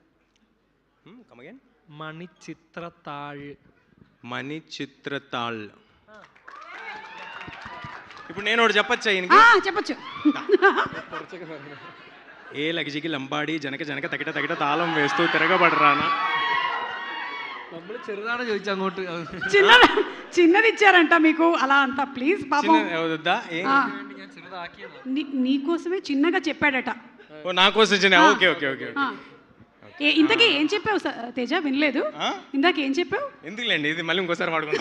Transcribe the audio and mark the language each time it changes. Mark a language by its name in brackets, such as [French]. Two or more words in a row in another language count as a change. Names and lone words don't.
[Telugu] మణిచిత్రతాళ్. మణిచిత్రతాళ్. ఇప్పుడు నేను ఒకటి చెప్పచ్చా? చెప్పచ్చు. ఏ లగిజికి లంబాడి జనక జనక తగిట తగిట తాళం వేస్తూ తిరగబడరానా. [Malayalam] ചെറുതാണ് ചോദിച്ചു അങ്ങോട്ട്. [Telugu] చిన్నది ఇచ్చారంట మీకు అలా అంతా. ప్లీజ్ పాపం నీకోసమే చిన్నగా చెప్పాడట. నా కోసం చిన్న. ఓకే ఓకే ఓకే. ఇంతకీ ఏం చెప్పావు తేజ? వినలేదు. ఇందాక ఏం చెప్పావు? ఎందుకులేండి, ఇది మళ్ళీ ఇంకోసారి వాడుకుందాం.